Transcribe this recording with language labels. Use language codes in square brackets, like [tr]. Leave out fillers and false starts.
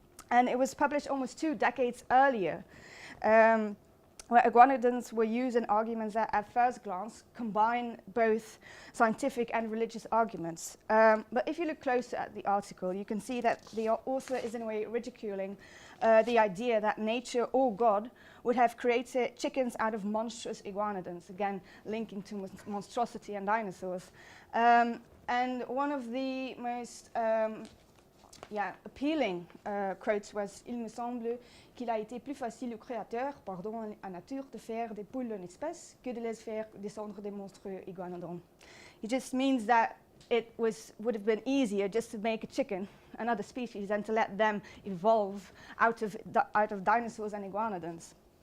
[en] And it was published almost 2 decades earlier, where iguanodons were used in arguments that at first glance combine both scientific and religious arguments. But if you look closer at the article, you can see that the author is in a way ridiculing the idea that nature or God would have created chickens out of monstrous iguanodons, again linking to monstrosity and dinosaurs. And one of the most appealing quotes was [fr] "Il me semble qu'il a été plus facile au créateur, pardon, à nature, de faire des poules d'une espèce que de les faire descendre des monstrueux iguanodons." [en] It just means that it would have been easier just to make a chicken, another species, than to let them evolve out of dinosaurs and iguanodons.